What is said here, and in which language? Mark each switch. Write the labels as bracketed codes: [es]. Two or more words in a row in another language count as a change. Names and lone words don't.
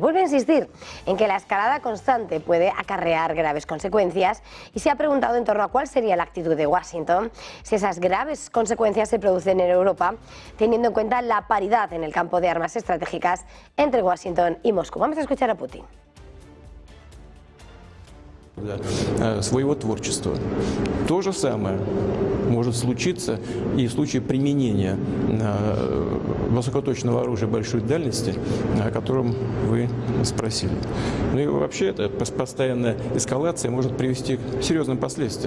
[es] Vuelve a insistir en que la escalada constante puede acarrear graves consecuencias y se ha preguntado en torno a cuál sería la actitud de Washington si esas graves consecuencias se producen en Europa, teniendo en cuenta la paridad en el campo de armas estratégicas entre Washington y Moscú. Vamos a escuchar a Putin. [ru] своего творчества. То же самое может случиться и в случае применения высокоточного оружия большой дальности, о котором вы спросили. Ну и вообще эта постоянная эскалация может привести к серьезным последствиям.